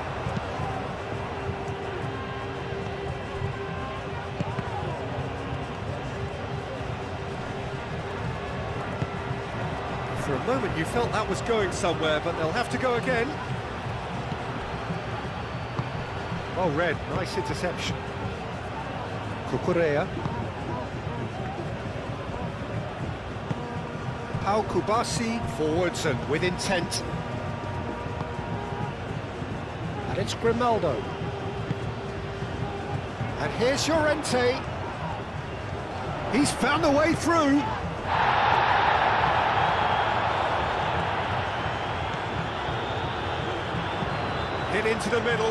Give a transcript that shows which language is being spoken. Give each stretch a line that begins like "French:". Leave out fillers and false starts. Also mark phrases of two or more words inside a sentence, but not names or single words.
English: For a moment you felt that was going somewhere, but they'll have to go again. Well read, nice interception. Cucurella. Pau Kubasi, forwards and with intent. And it's Grimaldo. And here's Llorente. He's found a way through. Hit into the middle.